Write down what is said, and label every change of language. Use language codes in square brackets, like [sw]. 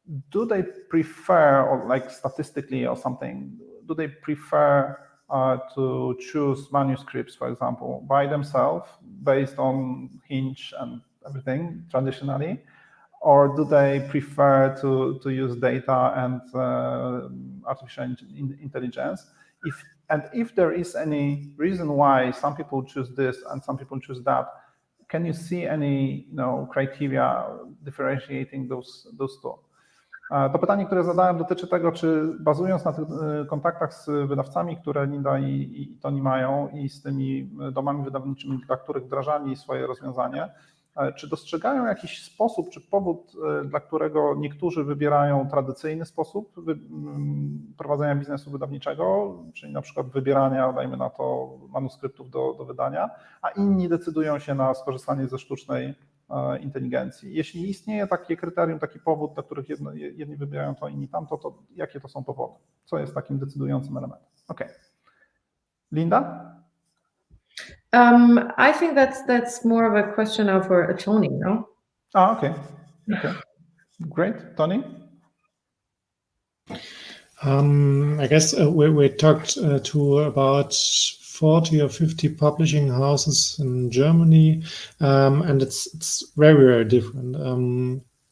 [en] do they prefer, or like statistically or something, do they prefer to choose manuscripts, for example, by themselves based on Hinge and everything traditionally, or do they prefer to use data and artificial intelligence? If there is any reason why some people choose this and some people choose that, can you see any criteria differentiating those two? [pl] To pytanie, które zadałem, dotyczy tego, czy bazując na tych kontaktach z wydawcami, które Linda i Toni mają, i z tymi domami wydawniczymi, dla których wdrażali swoje rozwiązanie, czy dostrzegają jakiś sposób, czy powód, dla którego niektórzy wybierają tradycyjny sposób prowadzenia biznesu wydawniczego, czyli na przykład wybierania, dajmy na to, manuskryptów do wydania, a inni decydują się na skorzystanie ze sztucznej inteligencji. Jeśli istnieje takie kryterium, taki powód, dla których jedni wybierają to, inni tamto, to jakie to są powody? Co jest takim decydującym elementem? [en] Okay. Linda? I think that's more of a question for Tony, no? Okay. Great. Tony? I guess we talked to about 40 or 50 publishing houses in Germany, and it's very, very different.